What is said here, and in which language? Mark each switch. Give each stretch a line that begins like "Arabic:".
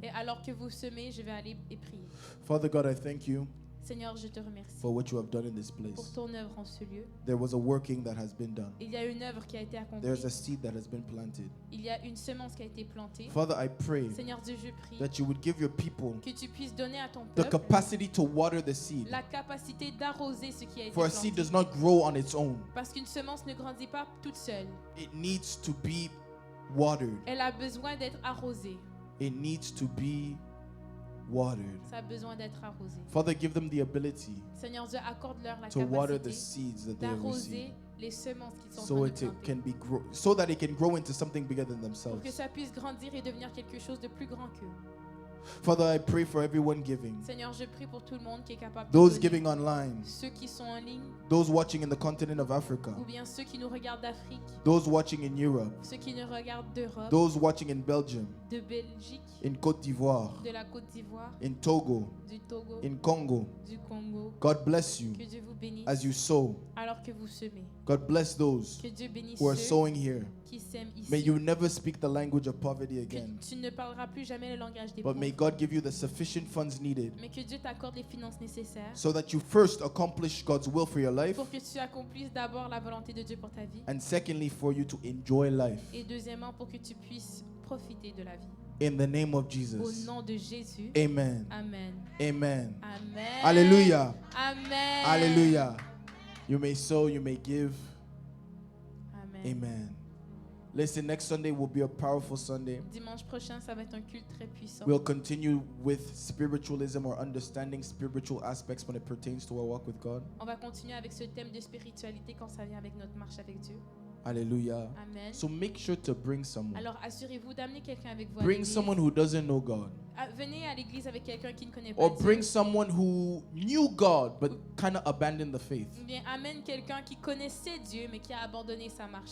French: Et alors que vous semez, je vais aller et prier.
English: Father God, I thank you
French: Seigneur, je te remercie
English: for what you have done in this
French: pour
English: place.
French: ton œuvre en ce lieu.
English: There was a working that has been done.
French: Il y a une œuvre qui a été accomplie.
English: There's a seed that has been planted.
French: Il y a une semence qui a été plantée.
English: Father, I pray
French: Seigneur Dieu, je prie
English: that you would give your people
French: que tu puisses donner à ton
English: the
French: peuple
English: capacity to water the seed.
French: la capacité d'arroser ce qui a été
English: For a seed
French: planté.
English: does not grow on its own.
French: Parce qu'une semence ne grandit pas toute seule.
English: It needs to be watered.
French: Elle a besoin d'être arrosée.
English: It needs to be watered.
French: Ça a besoin d'être arrosée.
English: Father, give them the ability
French: Seigneur Dieu, accorde-leur la
English: to water the
French: capacité
English: seeds that they have
French: d'arroser
English: received,
French: les semences qu'ils sont
English: so
French: en
English: it
French: train de planter.
English: can be so that it can grow into something bigger than
French: Pour que
English: themselves.
French: ça puisse grandir et devenir quelque chose de plus grand qu'eux.
English: Father, I pray for everyone giving,
French: Seigneur, je prie pour tout le monde qui est capable de
English: those
French: donner.
English: giving online,
French: Ceux qui sont en ligne,
English: those watching in the continent of Africa,
French: ou bien ceux qui nous regardent d'Afrique,
English: those watching in Europe,
French: ceux qui nous regardent d'Europe,
English: those watching in Belgium,
French: de Belgique,
English: in Côte d'Ivoire,
French: de la Côte d'Ivoire,
English: in Togo,
French: du Togo,
English: in Congo.
French: du Congo.
English: God bless you
French: Que Dieu vous bénisse
English: as you sow.
French: alors que vous semez.
English: God bless those
French: Que Dieu bénisse
English: who are
French: ceux
English: sowing here.
French: qui sèment ici.
English: May you never speak the language of poverty
French: Que
English: again,
French: tu ne parleras plus jamais le langage des
English: but
French: pauvres.
English: may God give you the sufficient funds needed
French: Mais que Dieu t'accorde les finances nécessaires
English: so that you first accomplish God's will for your life, pour que tu accomplisses d'abord la volonté de Dieu pour ta vie. and secondly, for you to enjoy life.
French: Et deuxièmement, pour que tu puisses profiter de la vie.
English: In the name of
French: Au
English: Jesus.
French: nom de Jésus. Amen. Amen. Amen. Amen. Hallelujah. Amen.
English: Hallelujah. You may sow, you may give. Amen. Amen. Listen, next Sunday will be a powerful Sunday.
French: Dimanche prochain, ça va être un culte très puissant.
English: We'll continue with spiritualism or understanding spiritual aspects when it pertains to our walk with God.
French: On va continuer avec ce thème de spiritualité quand ça vient avec notre marche avec Dieu. Hallelujah. Amen.
English: So make sure to bring someone.
French: Alors assurez-vous d'amener quelqu'un avec vous à
English: Bring
French: l'église.
English: someone who doesn't know God.
French: Venez à l'église avec quelqu'un qui ne connaît pas
English: Or
French: Dieu.
English: bring someone who knew God but kind of abandoned the faith.
French: Ou bien amène quelqu'un qui connaissait Dieu mais qui a abandonné sa marche.